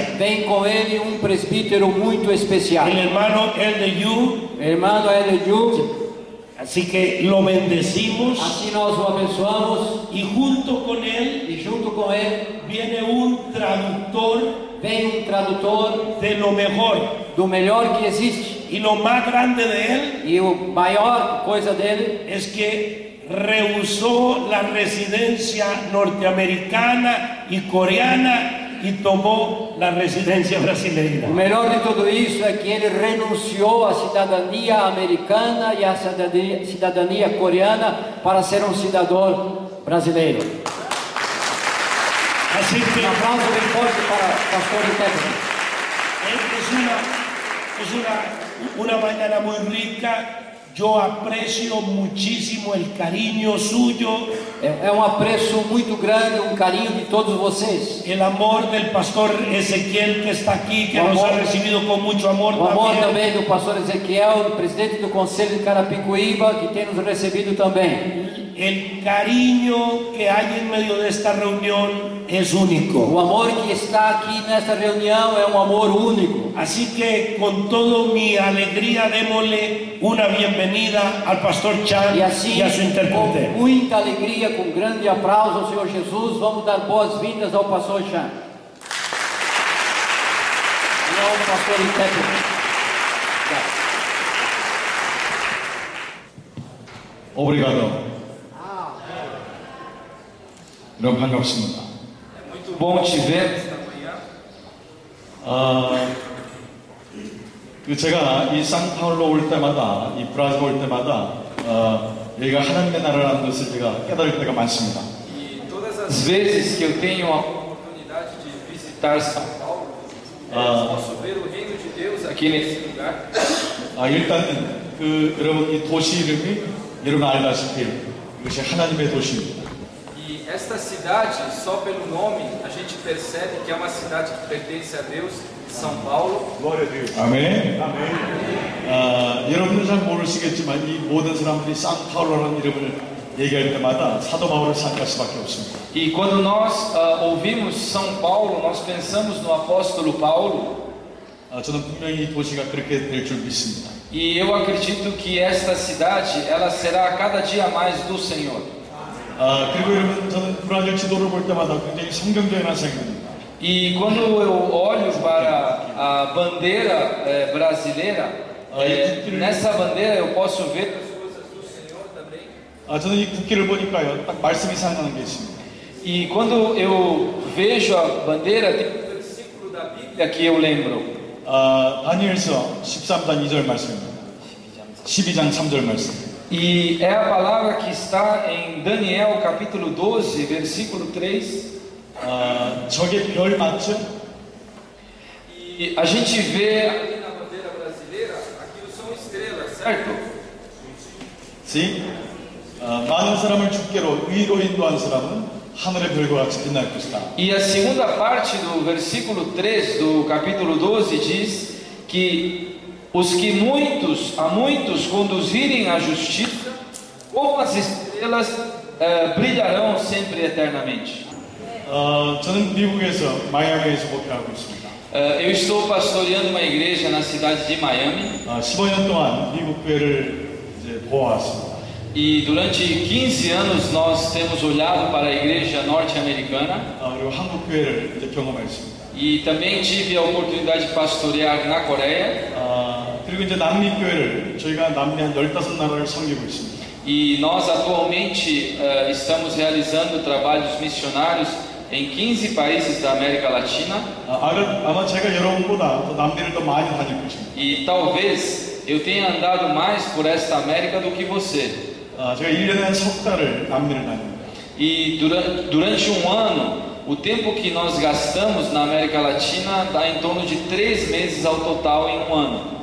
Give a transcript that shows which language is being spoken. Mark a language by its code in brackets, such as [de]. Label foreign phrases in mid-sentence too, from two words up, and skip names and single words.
[pt] Vem com ele um presbítero muito especial. O hermano Elder Yu. Assim que [es] lo bendecimos. [pt] Assim nós o abençoamos. E junto com ele, viene um tradutor. Vem um tradutor [es] de lo mejor, [pt] do melhor que existe. E lo mais grande dele, e o maior coisa dele, [es] é que rehusó la residencia norteamericana y coreana y tomó la residencia brasileira. [pt] O melhor de tudo isso é que ele renunciou à cidadania americana e à cidadania coreana para ser um cidadão brasileiro. Assim que, um aplauso bem forte para o pastor Ítalo. [es] Es una mañana muy rica. yo aprecio muchísimo el cariño suyo, [pt] É um apreço muito grande, um carinho de todos vocês. [es] el amor del pastor Ezequiel que está aquí, que nos ha recibido con mucho amor [pt] O amor [es] también. [pt] também do pastor Ezequiel, presidente do Conselho de Carapicuíba, que tem nos recebido também. [es] El cariño que hay en medio de esta reunión es único. [pt] O amor que está aqui nesta reunião é um amor único. [es] Así que con toda mi alegría démosle una bienvenida al pastor Chan [pt] E assim, [es] y a su [pt] com [es] intérprete. [pt] muita alegria, com grande aplauso ao Senhor Jesus, vamos dar boas-vindas ao pastor Chan. E ao pastor intérprete. [ko] 오브리가도. 여러분 반갑습니다. [pt] Muito bom te ver esta manhã. [ko] 제가 이 상파울로 올 때마다, 이 브라질 올 때마다 여기가 하나님의 나라라는 것을 제가 깨달을 때가 많습니다. [pt] E todas as vezes que eu tenho a oportunidade de visitar São Paulo, posso ver o reino de Deus aqui nesse lugar. [ko] 일단 여러분 이 도시 이름이 여러분 알다시피 이것이 하나님의 도시입니다. [pt] E esta cidade, só pelo nome, a gente percebe que é uma cidade que pertence a Deus, São Paulo. Glória a Deus. Amém. [ko] 여러분은 잘 모르시겠지만 이 모든 사람들이 상파울로라는 이름을 얘기할 때마다 사도 바울을 생각할 수밖에 없습니다. [pt] E quando nós ouvimos São Paulo, nós pensamos no apóstolo Paulo. [ko] 저는 분명히 이 도시가 그렇게 될 줄 믿습니다. [pt] E eu acredito que esta cidade, ela será cada dia mais do Senhor. [ko] 그리고 여러분 저는 브라질 지도를 볼 때마다 굉장히 성경적인 환상이 됩니다. [pt] E quando eu olho para a bandeira brasileira, nessa bandeira eu posso ver as coisas do Senhor também. [ko] 저는 이 국기를 보니까요, 딱 말씀이 생각나는 게 있습니다. [pt] E quando eu vejo a bandeira, tem um versículo da Bíblia que eu lembro. [ko] 다니엘서 13장 2절 말씀입니다. 12장 3절 말씀. [pt] E é a palavra que está em Daniel capítulo 12, versículo 3. [ko] 저게 별 맞죠? [pt] E a gente vê aqui na bandeira brasileira, aquilo são estrelas, certo? Sim. [ko] 많은 사람을 주께로 의로 인도한 사람은 하늘의 별과 같이 빛날 것이다. [pt] E a segunda parte do versículo 3 do capítulo 12 diz que os que a muitos conduzirem à justiça, como as estrelas, brilharão sempre eternamente. [ko] 저는 미국에서 마이애미에서 목회하고 있습니다. [pt] Eu estou pastoreando uma igreja na cidade de Miami. [ko] 15년 동안 미국 교회를 이제 보아왔습니다. [pt] E durante 15 anos nós temos olhado para a igreja norte-americana. [ko] 그리고 한국 교회를 이제 경험했습니다. [pt] E também tive a oportunidade de pastorear na Coreia. [ko] 그리고 이제 남미 교회를 저희가 남미 한 15나라를 섬기고 있습니다. [pt] E nós atualmente estamos realizando trabalhos missionários em 15 países da América Latina. [ko] 아마 제가 여러분보다 더 남미를 더 많이 다닐 것입니다. [pt] E talvez eu tenha andado mais por esta América do que você. [ko] 제가 1년에 한 석 달을 남미를 다닙니다. [pt] E durante um ano, o tempo que nós gastamos na América Latina dá em torno de 3 meses ao total em um ano.